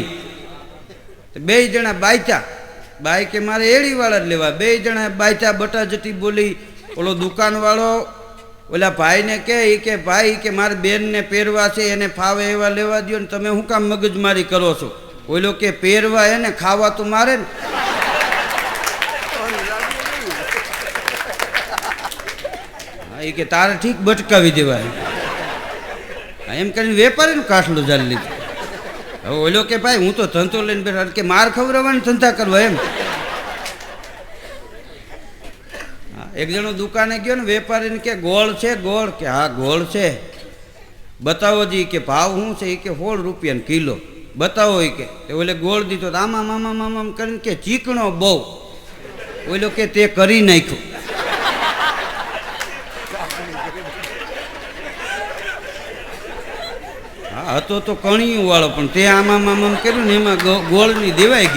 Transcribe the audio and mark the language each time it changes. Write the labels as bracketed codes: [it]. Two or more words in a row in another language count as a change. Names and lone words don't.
[gu] તો બે જણા બાયતા બાઈ કે મારે એડી વાલા લેવા બે જણા બાયતા બટા જટી બોલી ઓલો દુકાન વાળો ઓલા ભાઈ ને કે ભાઈ કે મારે બેન ને પેરવા છે એને ફાવે એવા લેવા દિયો ને તમે હું કામ મગજમારી કરો છો? ઓલો કે પેરવા એને ખાવા તો મારે ને। ઈ કે તારે ઠીક બટકાવી દેવાય એમ કરીને વેપારીનો કાટલો જાલી લીધો। હવે ઓલો કે ભાઈ હૂં તો ધંધો લઈને બેઠા કે માર ખવરાવવાની ધંધા કરવા એમ। એક જણો દુકાને ગયો ને વેપારી ને કે ગોળ છે ગોળ કે હાં ગોળ છે બતાવો જી કે ભાવ હૂં છે? કે 16 રુપયા કિલો બતાવો ઈ કે ઓલે ગોળ દીધો આમા મામા મામા કરીને કે ચીકણો બહુ ઓલો કે તે કરી નાખ્યો। હાં હતો તો કણિયું વાળો પણ તે આમા મામા કર્યું ને એમાં ગોળની દેવાઈ ગઈ।